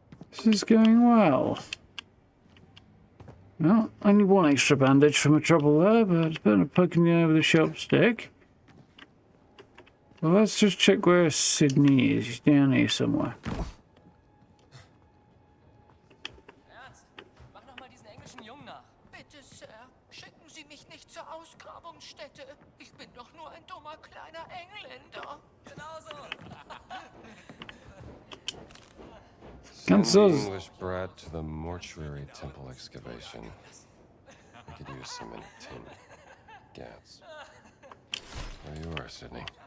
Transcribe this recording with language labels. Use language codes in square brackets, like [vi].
[en] This is going well. Well, only one extra bandage for my trouble there, but it's better than poking you over the sharp stick. Well, let's just check where Sydney is. She's down here somewhere. [de] Ernst, mach noch mal diesen englischen Jungen nach. Bitte, Sir, schicken Sie mich nicht zur Ausgrabungsstätte. Ich bin doch nur ein dummer kleiner Engländer. Genauso. [en] Send the English brat to the mortuary temple excavation. I could use some tin gas. There you are, Sydney.